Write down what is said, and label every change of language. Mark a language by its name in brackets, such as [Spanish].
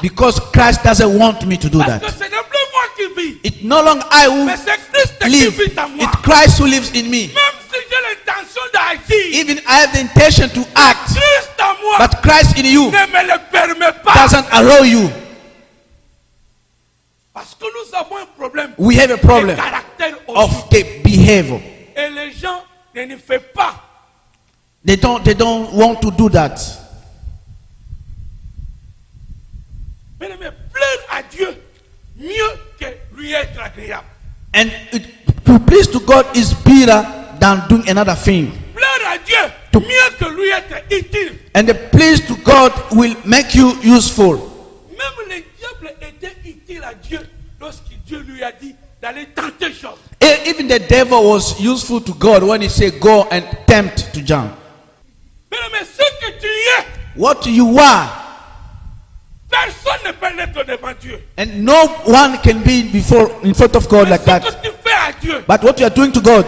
[English] because Christ doesn't want me to do [French] Parce que [English] that. [French] ce n'est plus moi qui vis, [English] It's no longer I [French] mais [English] who [French] c'est Christ qui [English] live. [French] vit en moi. [English] It's Christ who lives in me. [French] Même si j'ai l'intention d'agir, [English] Even I have the intention to act, [French] Christ en moi [English] but Christ in you [French] ne me le permet pas. [English] doesn't allow you. [French] Parce que nous avons un problème [English] We have a [French] de [English] problem [French] caractère aujourd'hui. [English] of the behavior. [French] Et les gens ne font pas. [English] They don't want to do that. [French] Mais plaire à Dieu mieux que lui être agréable. [English] And to please to God is better than doing another thing. [French] Plaire à Dieu mieux que lui être utile. [English] And the please to God will make you useful. [French] Même le diable était utile à Dieu lorsque Dieu lui a dit d'aller tenter chose. [English] Even the devil was useful to God when he said, go and tempt to John. [French] Mais ce que tu es, [English] What you are, [French] personne ne peut l'être devant Dieu. [English] and no one can be in front of God [French] Mais [English] like [French] ce [English] that. [French] que tu fais à Dieu, [English] But what you are doing to God,